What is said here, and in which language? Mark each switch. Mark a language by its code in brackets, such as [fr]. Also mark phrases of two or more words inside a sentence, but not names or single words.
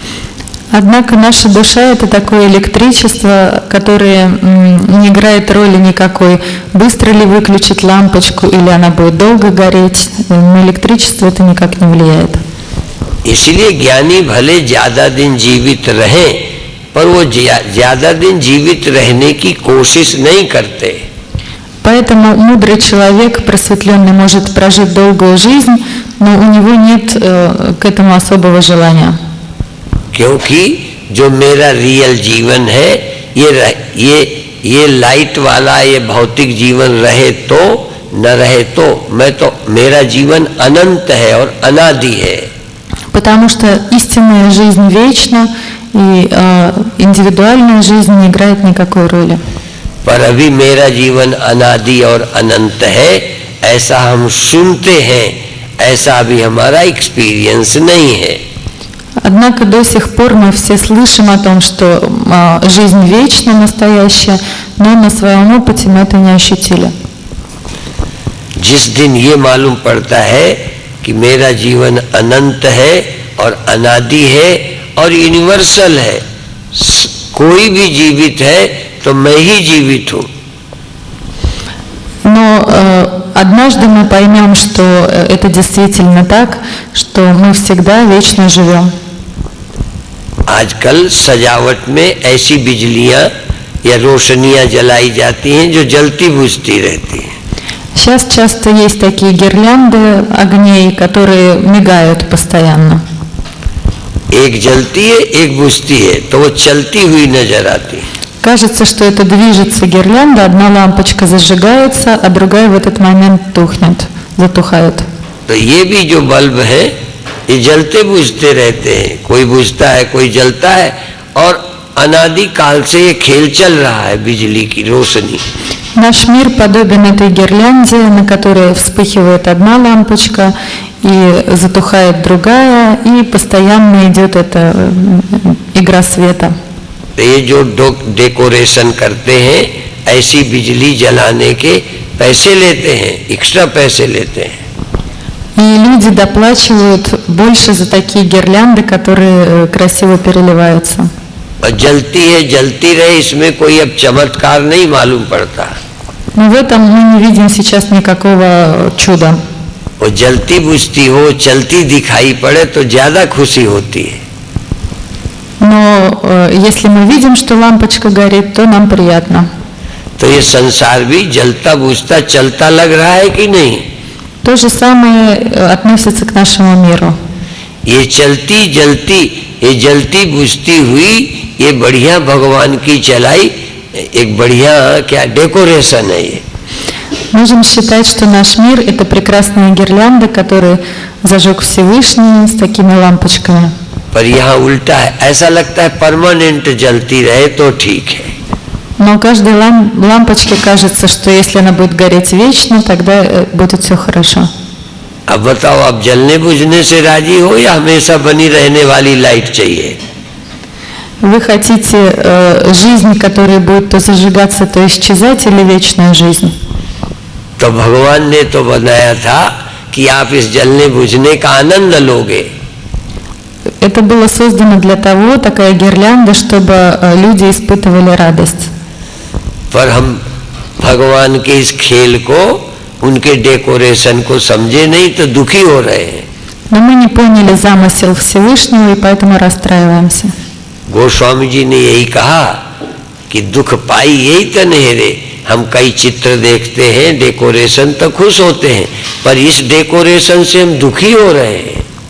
[ru] Однако наша душа – это такое электричество, которое не играет роли никакой. Быстро ли выключить лампочку или она будет долго гореть, на электричество это никак не влияет. [hi] इसलिए ज्ञानी भले ज्यादा दिन जीवित रहें पर वो ज्यादा दिन जीवित रहने की कोशिश नहीं करते। [ru] Поэтому мудрый человек, просветленный, может прожить долгую жизнь, но у него нет к этому особого желания. [hi] क्योंकि जो मेरा रियल जीवन है ये लाइट वाला ये भौतिक जीवन रहे तो न रहे तो मैं तो मेरा जीवन अनंत है और अनादि है। [ru] Потому что истинная жизнь вечна, и индивидуальная жизнь не играет никакой роли. [hi] पर अभी मेरा जीवन अनादि और अनंत है ऐसा हम सुनते हैं, ऐसा अभी हमारा एक्सपीरियंस नहीं है। [ru] Однако до сих пор мы все слышим о том, что жизнь вечна, настоящая, но на своем опыте мы это не ощутили. [hi] जिस दिन ये मालूम पड़ता है कि मेरा जीवन अनंत है और अनादि है और यूनिवर्सल है, कोई भी जीवित है तो मैं ही जीवित हूँ। [ru] Но однажды мы поймем, что это действительно так, что мы всегда вечно живем. [hi] आजकल सजावट में ऐसी बिजलियां या रोशनियां जलाई जाती हैं जो जलती बुझती रहती हैं। [ru] Сейчас часто есть такие гирлянды огней, которые мигают постоянно. [hi] एक जलती है एक बुझती है तो वो चलती हुई नजर आती है। [ru] Кажется, что это движется гирлянда, одна лампочка зажигается, а другая в этот момент тухнет, затухает. [hi] तो ये भी जो बल्ब है ये जलते बुझते रहते हैं, कोई बुझता है कोई जलता है और अनादि काल से ये खेल चल रहा है बिजली की रोशनी। [ru] Наш мир подобен этой гирлянде, на которой вспыхивает одна лампочка и затухает другая, и постоянно идет эта игра света. [hi] ये जो डेकोरेशन करते हैं ऐसी बिजली जलाने के पैसे लेते हैं, एक्स्ट्रा पैसे लेते हैं। [ru] И люди доплачивают больше за такие гирлянды, которые красиво переливаются. [hi] और जलती रहे इसमें कोई अब चमत्कार नहीं मालूम पड़ता। [ru] Но в этом мы не видим сейчас никакого чуда. [hi] वो जलती बुझती हो चलती दिखाई पड़े तो ज्यादा खुशी होती है। [ru] Но если мы видим, что лампочка горит, то нам приятно. [hi] तो ये संसार भी जलता बुझता चलता लग रहा है कि नहीं? [ru] То же самое относится к нашему миру. [hi] ये जलती बुझती हुई ये बढ़िया भगवान की चलाई एक बढ़िया क्या डेकोरेशन है ये। [ru] Можем считать, что наш мир – это прекрасная гирлянда, которую зажег Всевышний с такими лампочками. [hi] पर यहाँ उल्टा है, ऐसा लगता है परमानेंट जलती रहे तो ठीक है। [ru] Но каждой лампочке кажется, что если она будет гореть вечно, тогда будет все хорошо. [hi] अब बताओ आप जलने बुझने से राजी हो या हमेशा बनी रहने वाली लाइट चाहिए? [ru] Вы хотите жизнь, которая будет то зажигаться, то исчезать, или вечную жизнь? [hi] तो भगवान ने तो बनाया था कि आप इस जलने बुझने का आनंद लोगे। [ru] Это было создано для того, такая гирлянда, чтобы люди испытывали радость. [hi] पर हम भगवान के इस खेल को उनके डेकोरेशन को समझे नहीं तो दुखी हो रहे हैं। [ru] Но мы не поняли замысел Всевышнего и поэтому расстраиваемся. [hi] गोस्वामी जी ने यही कहा कि दुख पाई यही तन्हेरे। हम कई चित्र देखते हैं, डेकोरेशन तो खुश होते हैं, पर इस डेकोरेशन से हम दुखी हो रहे हैं।